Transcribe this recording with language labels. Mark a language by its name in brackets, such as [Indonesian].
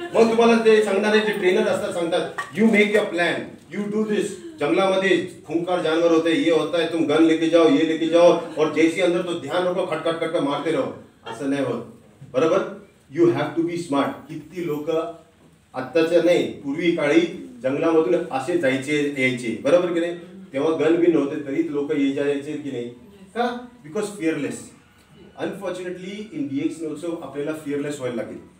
[Marathi] मग तुम्हाला ते सांगणारे जे ट्रेनर असतात सांगतात [English] You make your plan, you do this. [Marathi] जंगलामध्ये खूंखार जानवर होते, [Hindi] ये होता है, तुम गन लेके जाओ, ये लेके जाओ, और जैसे अंदर तो ध्यान रखो, खटखट खटखट मारते रहो. [Marathi] असं नाही होत, बरोबर? [English] You have to be smart. [Marathi] किती लोक आत्ताच्या नाही, पूर्वी काळी जंगलामधून असे जायचे यायचे, बरोबर की नाही? तेव्हा गन बी नव्हते तरी लोक यायचे की नाही का? Because fearless. [English] unfortunately in DXN also [Marathi] आपल्याला फिअरलेस व्हायला लागेल.